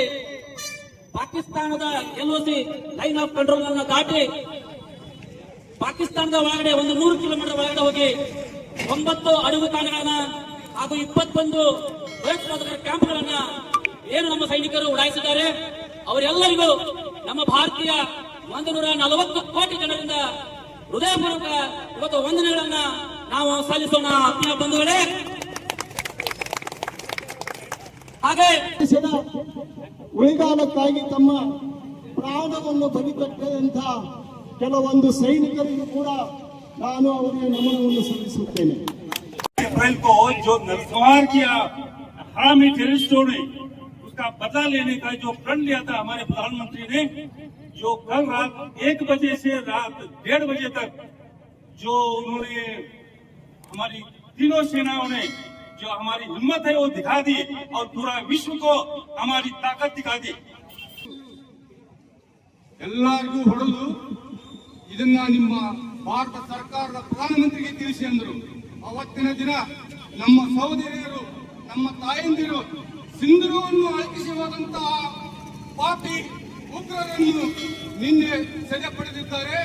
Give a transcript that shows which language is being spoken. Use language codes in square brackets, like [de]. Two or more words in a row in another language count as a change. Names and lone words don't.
[kn] ಪಾಕಿಸ್ತಾನದ LOC ಲೈನ್ ಆಫ್ ಕಂಟ್ರೋಲ್ ಅನ್ನು ದಾಟಿ ಪಾಕಿಸ್ತಾನದ ಒಳಗಡೆ 100 ಕಿಲೋಮೀಟರ್ ಒಳಗಡೆ ಹೋಗಿ 9 ಅಡಗು ತಾಣಗಳನ್ನ ಹಾಗೂ 21 ಭಯೋತ್ಪಾದಕರ ಕ್ಯಾಂಪ್ಗಳನ್ನ ಏನು ನಮ್ಮ ಸೈನಿಕರು ಉಡಾಯಿಸಿದ್ದಾರೆ, ಅವರೆಲ್ಲರಿಗೂ ನಮ್ಮ ಭಾರತೀಯ 140 ಕೋಟಿ ಜನರಿಂದ ಹೃದಯಪೂರ್ವಕ ಇವತ್ತು ವಂದನೆಗಳನ್ನ ನಾವು ಸಲ್ಲಿಸೋಣ. ಆತ್ಮೀಯ ಬಂಧುಗಳೇ, ಹಾಗೆ ದೇಶದ ಉಳಿಗಾಲಕ್ಕಾಗಿ ತಮ್ಮ ಪ್ರಾಣವನ್ನು ಬಲಿಕೊಟ್ಟಂತ ಕೆಲವೊಂದು ಸೈನಿಕರಿಗೂ ಕೂಡ ನಾನು ಅವರಿಗೆ ನಮನವನ್ನು ಸಲ್ಲಿಸುತ್ತೇನೆ. [hi] अप्रैल को जो नरसंहार किया हरामी टेररिस्टों ने, उसका बदला लेने का जो प्रण लिया था हमारे प्रधानमंत्री ने, जो कल रात 1 बजे से रात 1:30 बजे तक जो उन्होंने हमारी तीनों सेनाओं ने जो हमारी हिम्मत है वो दिखा दी और पूरा विश्व को हमारी ताकत दिखा दी. [kn] ಎಲ್ಲರಿಗೂ ಹೊಡೆದು ಇದನ್ನ ನಿಮ್ಮ ಭಾರತ ಸರ್ಕಾರದ ಪ್ರಧಾನಮಂತ್ರಿಗೆ ತಿಳಿಸಿ ಅಂದರು. ಅವತ್ತಿನ ದಿನ ನಮ್ಮ ಸಹೋದರಿಯರು, ನಮ್ಮ ತಾಯಂದಿರು ಸಿಂಧೂರವನ್ನು ಅಳಕಿಸಿ ಹೋದಂತಹ ಪಾಪಿ ಉಗ್ರರನ್ನು ನಿನ್ನೆ ಸೆರೆ ಪಡೆದಿದ್ದಾರೆ.